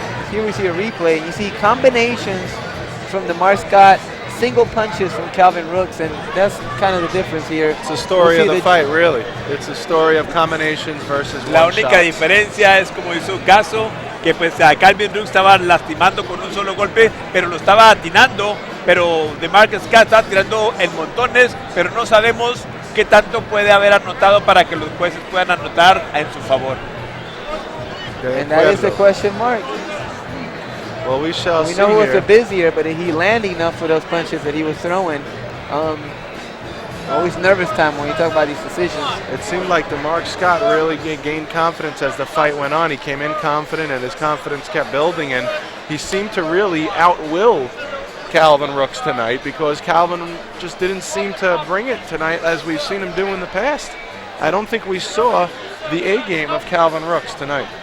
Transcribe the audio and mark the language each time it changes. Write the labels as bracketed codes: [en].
[en] Here we see a replay, and you see combinations from DeMark Scott, single punches from Calvin Rooks, and that's kind of the difference here. It's the story of the fight, really. It's a story of combinations versus [es] La única diferencia es, como hizo Caso, que pues a Calvin Rooks estaba lastimando con un solo golpe, pero lo estaba atinando, pero DeMark Scott está tirando en montones, pero no sabemos qué tanto puede haber anotado para que los jueces puedan anotar en su favor. [en] And that is the question mark. Well, we shall see. We know who was the busier, but he landed enough for those punches that he was throwing. Always nervous time when you talk about these decisions. It seemed like DeMark Scott really gained confidence as the fight went on. He came in confident, and his confidence kept building, and he seemed to really outwill Calvin Rooks tonight, because Calvin just didn't seem to bring it tonight as we've seen him do in the past. I don't think we saw the A game of Calvin Rooks tonight.